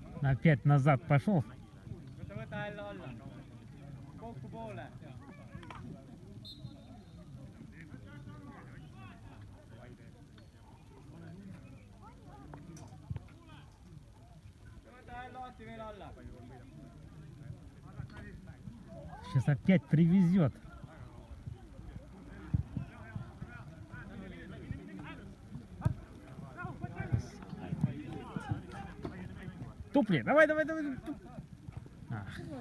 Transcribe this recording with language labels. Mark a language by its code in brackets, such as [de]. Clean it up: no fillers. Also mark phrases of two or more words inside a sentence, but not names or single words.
[ru] Опять назад пошел. [et] Võta jälle alla. Kokku poole. Võta jälle lahti veel alla. [ru] Сейчас опять привезет. Тупли, давай, давай, давай. Ах.